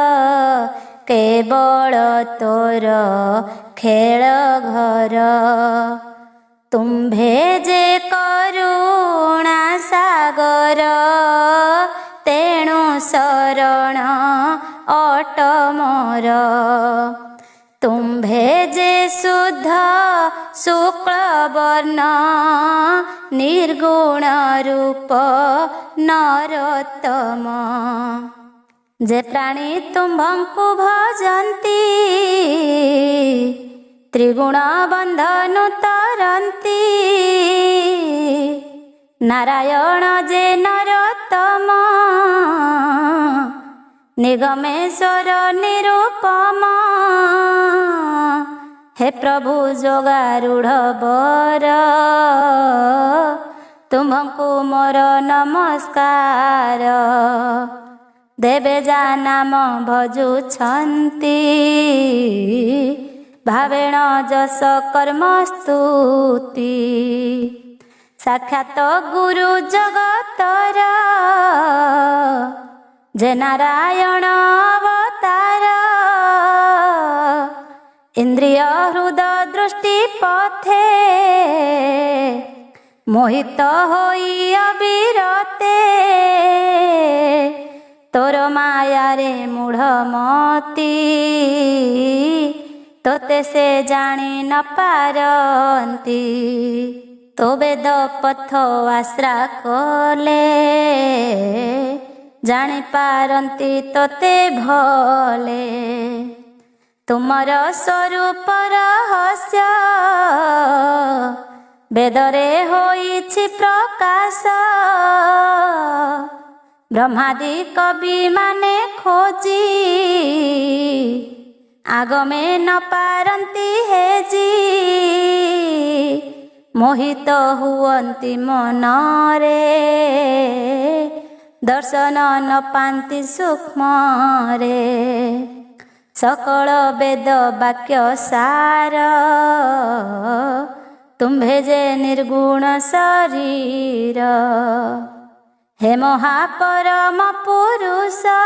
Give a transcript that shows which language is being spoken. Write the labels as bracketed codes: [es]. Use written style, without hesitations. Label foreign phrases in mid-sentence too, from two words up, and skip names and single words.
[or] କେବଳ ତୋର ଖେଳ ଘର ତୁମ୍ଭେ ଯେ କରୁଣା ସାଗର ତେଣୁ ଶରଣ ଅଟ ମୋର ତୁମ୍ଭେ ଯେ ଶୁଦ୍ଧ ଶୁକ୍ଳ ବର୍ଣ୍ଣ ନିର୍ଗୁଣ ରୂପ ନରୋତ୍ତମ ଯେ ପ୍ରାଣୀ ତୁମ୍ଭଙ୍କୁ ଭଜନ୍ତି ତ୍ରିଗୁଣ ବନ୍ଧନୁ ତରନ୍ତି ନାରାୟଣ ଯେ ନରୋତ୍ତମ ନିଗମେଶ୍ୱର ନିରୂପମ ହେ ପ୍ରଭୁ ଯୋଗାରୂଢ଼ ବର ତୁମ୍ଭଙ୍କୁ ମୋର ନମସ୍କାର ଦେବେ ଯା ନାମ ଭଜୁଛନ୍ତି ଭାବେଣ ଯଶ କର୍ମ ସ୍ତୁତି ସାକ୍ଷାତ ଗୁରୁ ଜଗତର ଯେ ନାରାୟଣ ଅବତାର ଇନ୍ଦ୍ରିୟ ହୃଦୟ ଦୃଷ୍ଟି ପଥେ ମୋହିତ ହୋଇ ଅବିରତେ ତୋର ମାୟା ରେ ମୂଢ଼ ମତୀ ତୋତେ ସେ ଜାଣି ନ ପାରନ୍ତି ତୋ ବେଦ ପଥ ଆଶ୍ରା କଲେ ଜାଣି ପାରନ୍ତି ତୋତେ ଭଲେ ତୁମର ସ୍ୱରୂପ ରହସ୍ୟ ବେଦରେ ହୋଇଛି ପ୍ରକାଶ ବ୍ରହ୍ମାଦି କବି ମାନେ ଖୋଜି ଆଗମେ ନ ପାରନ୍ତି ହେଜି ମୋହିତ ହୁଅନ୍ତି ମନରେ ଦର୍ଶନ ନ ପାନ୍ତି ସୂକ୍ଷ୍ମରେ ସକଳ ବେଦ ବାକ୍ୟ ସାର ତୁମ୍ଭେ ଯେ ନିର୍ଗୁଣ ଶରୀର ହେ ମହାପରମ ପୁରୁଷ